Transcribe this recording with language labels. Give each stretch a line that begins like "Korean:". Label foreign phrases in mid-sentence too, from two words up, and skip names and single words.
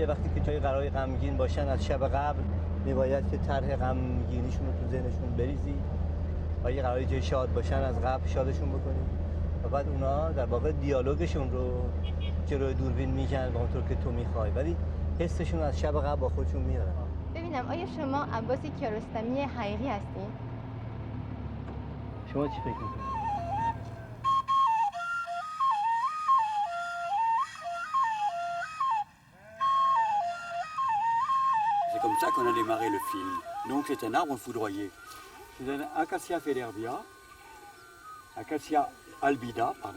Persian: وقتی که جای قرار غمگین باشن از شب قبل میباید که طرح غمگینیشون رو تو ذهنشون بریزی و یه قرار جای شاد باشن از قبل شادشون بکنی و بعد اونا در واقع دیالوگشون رو جلوی دوربین میگن به اونطور که تو میخوای، ولی حسشون از شب قبل با خودشون میارن. ببینم آیا شما عباس کیارستمی حقیقی هستین؟ شما چی فکر میکنید؟
French: C'est comme ça qu'on a démarré le film. Donc c'est un arbre foudroyé. C'est un Acacia federvia, Acacia albida, pardon.